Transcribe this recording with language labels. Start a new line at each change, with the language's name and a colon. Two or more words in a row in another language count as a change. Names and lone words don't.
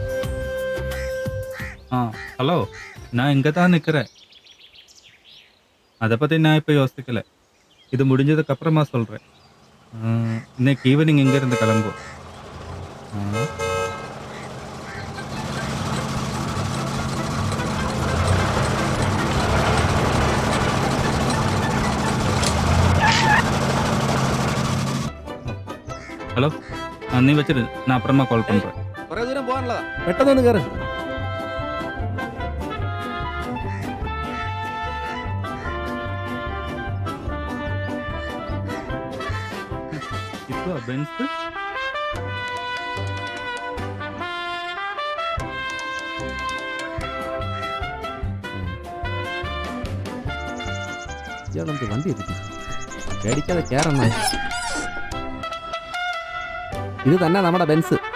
Tamil: ஹலோ, நான் இங்கே தான் நிற்கிறேன். அதை பற்றி நான் இப்போ யோசிக்கல. இது முடிஞ்சதுக்கு அப்புறமா சொல்கிறேன். இன்னைக்கு ஈவினிங் இங்கேருந்து கிளம்புவோம். ஆ.
Malayalam: ഹലോ, നീ വെച്ചിട്ട് ഞാൻ അപ്പുറമാ കോൾ പண்றேன். കുറേ ദൂരം പോകാനുള്ളതാ, പെട്ടെന്നൊന്ന് കയറ്.
Tamil: இப்போ பென்ஸ்
Malayalam: ഇയാളെന്ത് വണ്ടി എത്തിച്ചു, പേടിക്കാതെ കയറണ. ഇത് തന്നെ നമ്മുടെ ബെൻസ്.